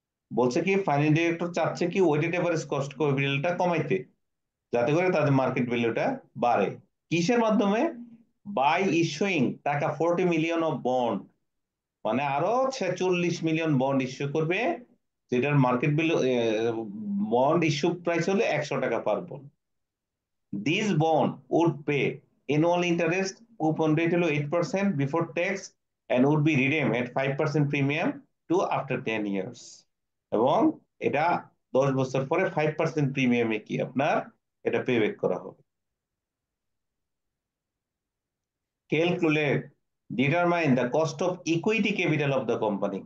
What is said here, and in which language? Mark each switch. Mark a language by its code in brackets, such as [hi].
[bn] বলছে কি finance director চাচ্ছে কি ওয়েটেড এভারেজ কস্ট ক্যাপিটালটা কমাইতে, যাতে করে তাদের মার্কেট ভ্যালুটা বাড়ে। কিসের মাধ্যমে? [en] by issuing টাকা 40 million of bond, [bn] মানে আরো 46 মিলিয়ন বন্ড ইস্যু করবে, যেটার market value bond issue price হলো 100 টাকা পার bond. [en] This bond would pay annual interest, coupon rate হলো 8% before tax, and would be redeemed at 5% premium to after 10 years. [bn] এবং এটা 10 বছর পরে 5% প্রিমিয়ামে কি আপনার এটা পে ব্যাক করা হবে। [en] Calculate, determine the cost of equity capital of the company.